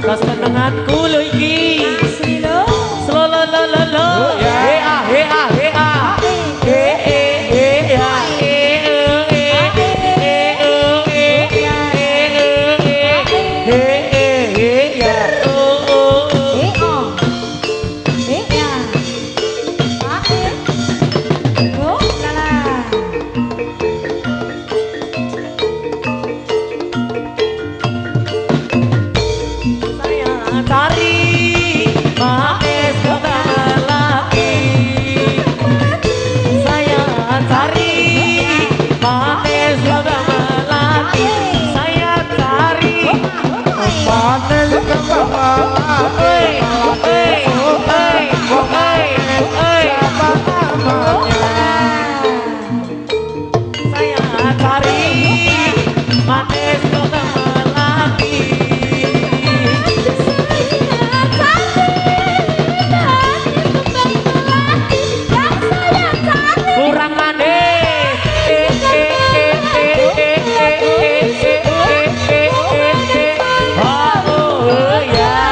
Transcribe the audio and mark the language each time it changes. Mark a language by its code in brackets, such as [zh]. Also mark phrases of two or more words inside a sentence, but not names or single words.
[jv] Kesenenganku lho iki. asli lho. Slo lo lo lo lo. Ya. He a he a he a. He ya he ya. Ya. Oh, lala. [id] Saya cari manis kota lagi. Saya cari manis kota lagi. Saya cari Panen kembang Oi, oi, oi, oi, oi. Saya cari manis kota lagi. Kurang manis. Oh ya.